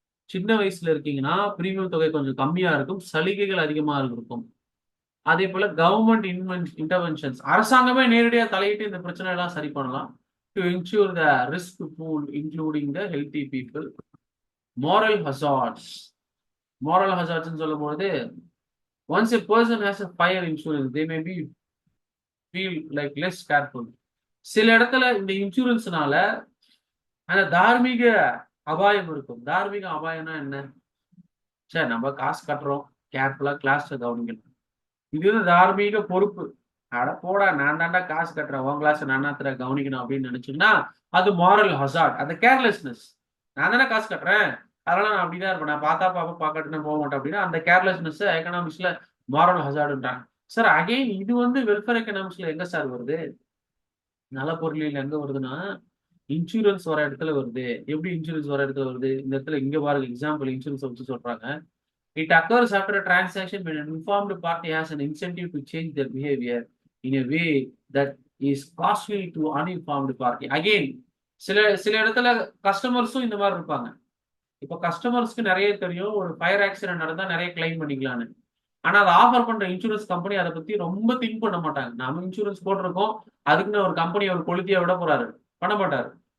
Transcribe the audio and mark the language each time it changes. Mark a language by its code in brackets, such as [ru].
[ta] சின்ன வயசுல இருக்கீங்கன்னா பிரீமியம் தொகை கொஞ்சம் கம்மியா இருக்கும், சலுகைகள் அதிகமா இருக்கும். அதே போல கவர்மெண்ட் இன்டர்வென்ஷன்ஸ், அரசாங்கமே நேரடியா தலையிட்டு இந்த பிரச்சனை எல்லாம் சரி பண்ணலாம். [en] To insure the risk pool including the healthy people. moral hazards. moral hazards [ta] சொல்லும் போது, [en] once a person has a fire insurance, they may be feel like less careful. [ta] சில இடத்துல இந்த இன்சூரன்ஸ்னால அந்த தார்மீக அபாயம் இருக்கும். தார்மீக அபாயம்னா என்ன? சரி, நம்ம காசு கட்டுறோம், கேர்ஃபுல்லா கிளாஸ் கவனிக்கணும். இது தார்மீக பொறுப்பு. அட போடா, நான் தாண்டா காசு கட்டுறேன், உன் கிளாஸ் நான் கவனிக்கணும் அப்படின்னு நினைச்சீங்கன்னா அது மாரல் ஹசார்ட், அந்த கேர்லெஸ்னஸ். நான் தானே காசு கட்டுறேன், அதனால நான் அப்படிதான் இருப்பேன், நான் பார்த்தா பாப்பா பார்க்கட்டுன்னு போக மாட்டேன் அப்படின்னா அந்த கேர்லெஸ்னஸ் எக்கனாமிக்ஸ்ல மாரல் ஹசார்டுன்றாங்க. சார் அகைன் இது வந்து வெல்ஃபேர் எக்கனாமிக்ஸ்ல எங்க சார் வருது? நல பொருளியல் எங்க வருதுன்னா இன்சூரன்ஸ் வர இடத்துல வருது. எப்படி இன்சூரன்ஸ் வர இடத்துல வருது? இந்த இடத்துல இங்க பாருங்க, எக்ஸாம்பிள் இன்சூரன்ஸ் வச்சு சொல்றாங்க. [en] It occurs after a transaction when an informed party has an incentive to change their behavior in a way that is costly to uninformed party. [ta] Again, சில சில இடத்துல கஸ்டமர்ஸும் இந்த மாதிரி இருப்பாங்க. இப்ப கஸ்டமர்ஸ்க்கு நிறைய தெரியும் ஒரு ஃபயர் ஆக்சிடென்ட் நடந்தா நிறைய கிளைம் பண்ணிக்கலாம்னு. ஆனா அதை ஆஃபர் பண்ற இன்சூரன்ஸ் கம்பெனி அதை பத்தி ரொம்ப திங்க் பண்ண மாட்டாங்க. நம்ம இன்சூரன்ஸ் போட்டிருக்கோம், அதுக்குன்னு ஒரு கம்பெனி ஒரு கொளுத்தியா விட போறாரு, பண்ண மாட்டாரு.